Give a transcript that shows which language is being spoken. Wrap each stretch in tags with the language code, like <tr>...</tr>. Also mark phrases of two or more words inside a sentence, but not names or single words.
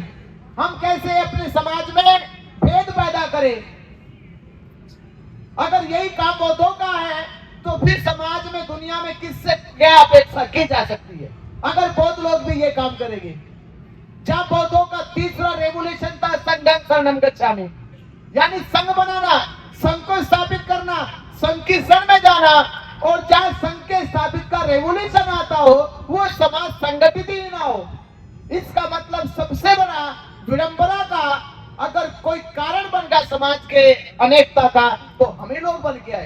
<hi>हम कैसे अपने समाज में भेद पैदा करें? अगर यही काम बौद्धों का है तो फिर समाज में, दुनिया में किससे क्या अपेक्षा की जा सकती है? अगर बौद्ध लोग भी ये काम करेंगे। जहां बौद्धों का तीसरा रेवोल्यूशन था</hi> <pi>संघं शरणं गच्छामि,</pi> <hi>यानी संघ बनाना, संघ को स्थापित करना, संघ की शरण में जाना, और जहां संघ के स्थापित का रेवोल्यूशन आता हो वो समाज संगठित ही ना हो। इसका मतलब सबसे बड़ा विडंबना का अगर कोई कारण बन गया समाज के अनेकता का, तो हम ही लोग बन के आए।</hi>